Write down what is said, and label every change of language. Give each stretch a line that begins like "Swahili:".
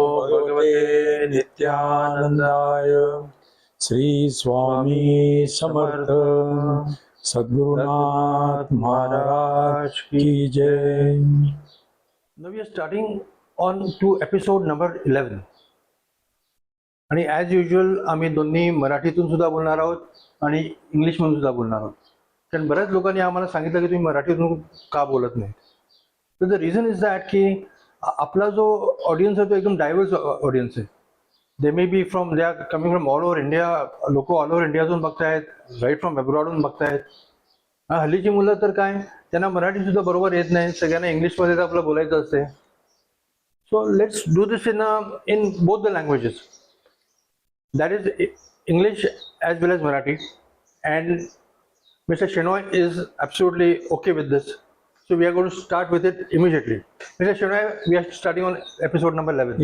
Hindi: गुरवे नित्यानंदाय श्री स्वामी समर्थ सद्गुरुनाथ महाराज की जय.
English: Now we are starting on to episode number 11.
Marathi: आणि ॲज युजल आम्ही दोन्ही मराठीतून सुद्धा बोलणार आहोत आणि इंग्लिशमधून सुद्धा बोलणार आहोत. कारण बऱ्याच लोकांनी आम्हाला सांगितलं की तुम्ही मराठीतून का बोलत नाही. तर
English: the reason is that
Marathi: की आपला जो ऑडियन्स आहे तो एकदम डायव्हर्स ऑडियन्स आहे.
English: They may be from they are coming from all over India.
Marathi: लोक ऑल ओव्हर इंडियातून बघतायत, राईट फ्रॉम अब्रॉडहून बघतायत. हल्लीची मुलं तर काय, त्यांना मराठी सुद्धा बरोबर येत नाही, सगळ्यांना इंग्लिशमध्ये तर आपलं बोलायचं असते.
English: So let's do this in both the languages. That is English as well as Marathi, and Mr. Shenoy is absolutely okay with this. So we are going to start with it immediately. Mr. Shenoy, we are starting on episode number 11.